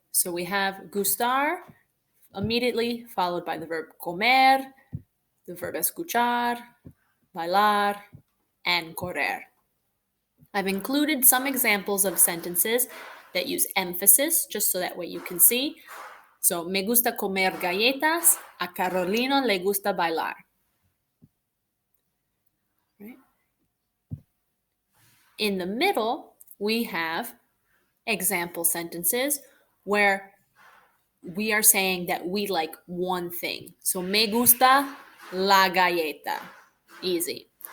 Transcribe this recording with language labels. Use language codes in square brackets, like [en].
[en] So we have gustar immediately followed by the verb comer, the verb escuchar, bailar, and correr. I've included some examples of sentences that use emphasis just so that way you can see. [es] So, me gusta comer galletas, a Carolina le gusta bailar. [en] Right? In the middle, we have example sentences where we are saying that we like one thing. [es] So, me gusta la galleta. Easy.